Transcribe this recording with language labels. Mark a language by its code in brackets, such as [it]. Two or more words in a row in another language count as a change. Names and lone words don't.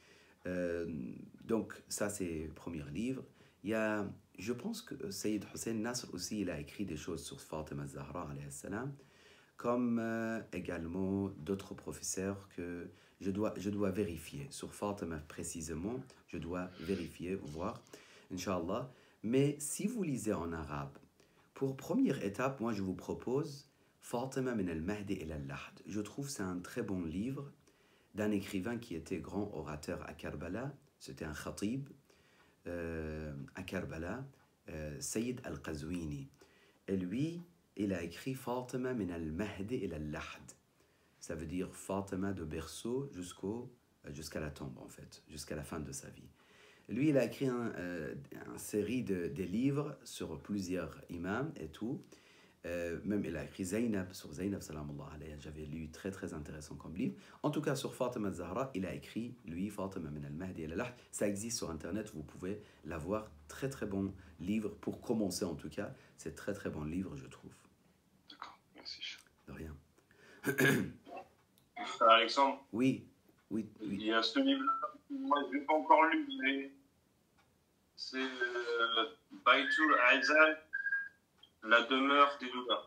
[fr] Donc, ça, c'est le premier livre. Il y a, je pense que Sayyid Hussein Nasr aussi, il a écrit des choses sur Fatima Zahra, [ar] عليه السلام, [fr] comme également d'autres professeurs que je dois vérifier. Sur Fatima précisément, je dois vérifier, voir, Inch'Allah. Mais si vous lisez en arabe, pour première étape, moi je vous propose Fatima min al-Mahdi ila al-Lahd. Je trouve que c'est un très bon livre d'un écrivain qui était grand orateur à Karbala. C'était un khatib à Karbala, Sayyid al-Qazwini. Et lui, il a écrit Fatima min al-Mahdi ila al-Lahd. Ça veut dire Fatima de berceau jusqu'à la tombe, en fait, jusqu'à la fin de sa vie. Lui, il a écrit une série des livres sur plusieurs imams et tout. Même il a écrit Zainab, sur Zainab, [ar] سلام الله عليها. [fr] J'avais lu très très intéressant comme livre. En tout cas, sur Fatima Zahra, il a écrit, lui, Fatima min al-Mahdi ila al-Lahd. Ça existe sur Internet, vous pouvez l'avoir. Très très bon livre, pour commencer en tout cas. C'est très très bon livre, je trouve. D'accord, merci. De rien. Alexandre, oui. Il y a ce livre-là, moi je l'ai pas encore lu, mais c'est Baitul Aizal, la demeure des douleurs.